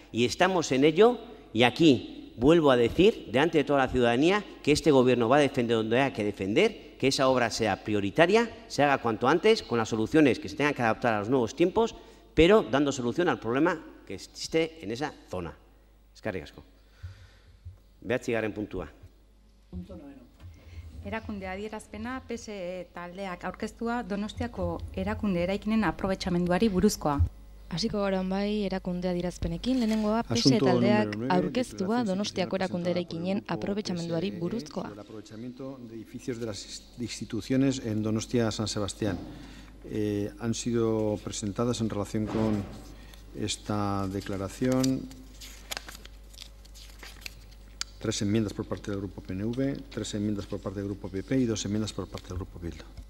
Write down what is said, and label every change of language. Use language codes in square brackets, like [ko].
[es] Y estamos en ello y aquí vuelvo a decir, delante de toda la ciudadanía, que este Gobierno va a defender donde haya que defender, que esa obra sea prioritaria, se haga cuanto antes, con las soluciones que se tengan que adaptar a los nuevos tiempos, pero dando solución al problema que existe en esa zona. [eu] Eskerrik asko. 9. puntua. Erakunde adierazpena PSE taldeak aurkeztua Donostiako erakunde eraikinen aprobetxamenduari buruzkoa. Hasiko gara bai erakunde adierazpenekin, lehenengoa PSE taldeak aurkeztua Donostiako erakunde eraikinen aprobetxamenduari buruzkoa. [es] El aprovechamiento de edificios de las instituciones en Donostia San Sebastián han sido presentadas en relación con esta declaración 3 enmiendas por parte del Grupo PNV, 3 enmiendas por parte del Grupo PP y 2 enmiendas por parte del Grupo Bildu.